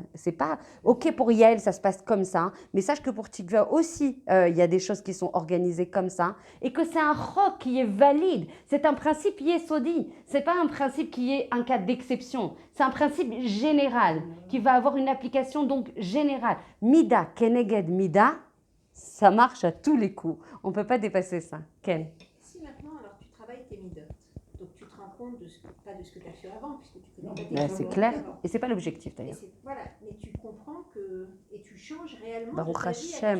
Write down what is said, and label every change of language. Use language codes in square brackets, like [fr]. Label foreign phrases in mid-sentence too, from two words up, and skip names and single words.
[fr] C'est pas, ok, pour Yael, ça se passe comme ça, mais sache que pour Tikva aussi, il y a des choses qui sont organisées comme ça, et que c'est un roc qui est valide. C'est un principe yesodi. Ce n'est pas un principe qui est un cas d'exception. C'est un principe général, qui va avoir une application donc générale. [he] Mida, keneged, mida, [fr] ça marche à tous les coups. On ne peut pas dépasser ça. Ken? Si maintenant, alors tu travailles tes midot, donc tu te rends compte pas de ce que tu as fait avant, puisque tu connais pas tes Ben, c'est erreurs clair. d'avant. Et c'est pas l'objectif Mais d'ailleurs. voilà, mais tu comprends et tu changes réellement [he] Baruch [fr] de ta vie [he] Hashem.